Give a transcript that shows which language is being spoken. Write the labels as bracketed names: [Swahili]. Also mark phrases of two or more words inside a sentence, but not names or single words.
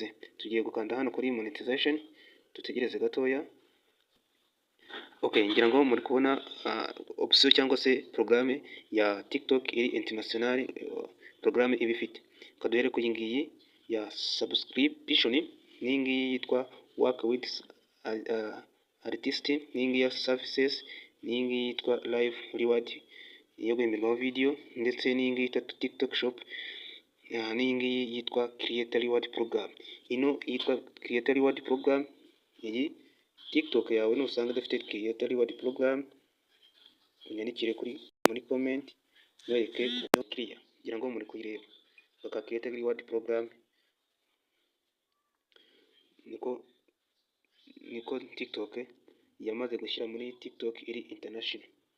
[Kinyarwanda] Tugiye gukanda hano kuri monetization, tutegereze gatoya. Okay, ngira ngo muri kubona option cyangwa se programme ya TikTok iri international, programme ibifite. Kaduhere ku yingiyi ya subscription, ningi yitwa [English] work with artist, [Kinyarwanda] ningi ya services, ningi yitwa [English] live reward [Kinyarwanda] yo guhemberwaho video, ndetse ningi yitwa TikTok shop, ningi yitwa [English] creator reward program. [Kinyarwanda] Ino yitwa [English] creator reward program. [Kinyarwanda] Iyi TikTok yawe nusanga dafite [English] creator reward program, [Kinyarwanda] unyandikire muri comment wereke uburyo clear, ngira ngo muri kuyireba. Baka [English] creator reward program [Kinyarwanda] niko TikTok yamaze gushyira muri TikTok iri international.